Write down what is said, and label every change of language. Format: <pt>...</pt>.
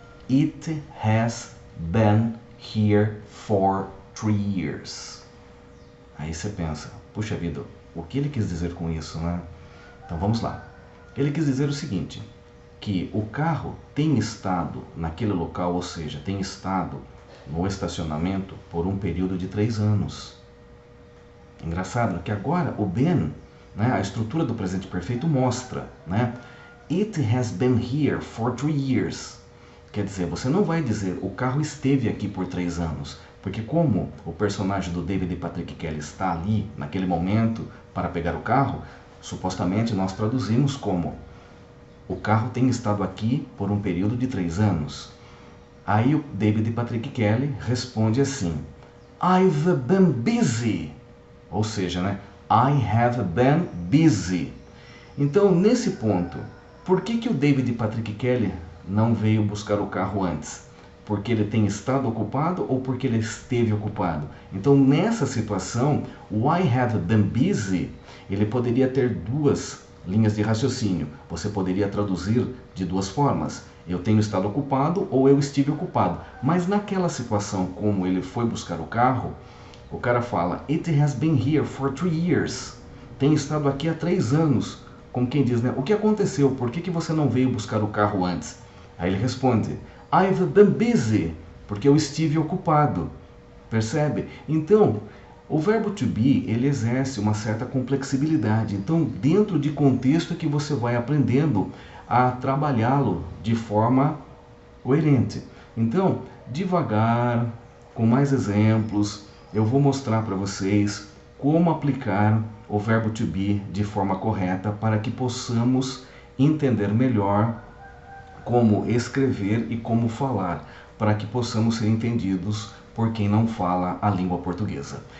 <en>It has been here for 3 years.</en> <pt>Aí você pensa, puxa vida, o que ele quis dizer com isso, né? Então vamos lá. Ele quis dizer o seguinte, que o carro tem estado naquele local, ou seja, tem estado no estacionamento por um período de 3 anos. Engraçado que agora o been, né, a estrutura do presente perfeito mostra, né?</pt> <en>It has been here for 3 years.</en> <pt>Quer dizer, você não vai dizer o carro esteve aqui por 3 anos, porque como o personagem do David Patrick Kelly está ali naquele momento para pegar o carro, supostamente nós traduzimos como o carro tem estado aqui por um período de 3 anos. Aí o David Patrick Kelly responde assim:</pt> <en>I've been busy.</en> <pt>Ou seja, né?</pt> <en>I have been busy.</en> <pt>Então, nesse ponto, por que o David Patrick Kelly não veio buscar o carro antes? Porque ele tem estado ocupado ou porque ele esteve ocupado? Então, nessa situação, o</pt> <en>I have been busy,</en> <pt>ele poderia ter duas linhas de raciocínio. Você poderia traduzir de duas formas: eu tenho estado ocupado ou eu estive ocupado. Mas naquela situação, como ele foi buscar o carro, o cara fala:</pt> <en>It has been here for 3 years.</en> <pt>Tem estado aqui há 3 anos. Como quem diz, né? O que aconteceu? Por que você não veio buscar o carro antes? Aí ele responde:</pt> <en>I've been busy.</en> <pt>Porque eu estive ocupado. Percebe? Então, o verbo to be, ele exerce uma certa complexibilidade. Então, dentro de contexto é que você vai aprendendo a trabalhá-lo de forma coerente. Então, devagar, com mais exemplos, eu vou mostrar para vocês como aplicar o verbo to be de forma correta para que possamos entender melhor como escrever e como falar, para que possamos ser entendidos por quem não fala a língua portuguesa.</pt>